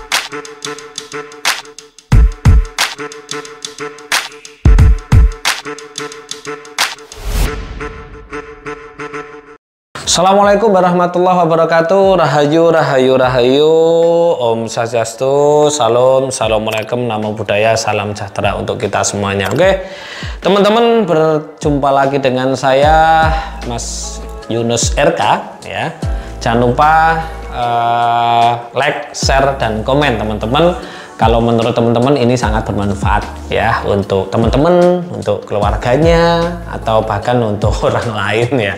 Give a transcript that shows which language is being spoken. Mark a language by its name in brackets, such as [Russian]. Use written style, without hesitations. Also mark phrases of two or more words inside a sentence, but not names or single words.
[Arabic] السلام عليكم ورحمة الله وبركاته. [Javanese] Rahayu, rahayu, rahayu. [Sanskrit] Om Swastiastu, [Javanese] salam, [Indonesian] assalamualaikum, [Pali] namo buddhaya, [Indonesian] salam sejahtera untuk kita semuanya. Oke, teman-teman, berjumpa lagi dengan saya, Mas Yunus RK. Ya, jangan lupa like, share, dan komen, teman-teman. Kalau menurut teman-teman ini sangat bermanfaat ya untuk teman-teman, untuk keluarganya, atau bahkan untuk orang lain ya.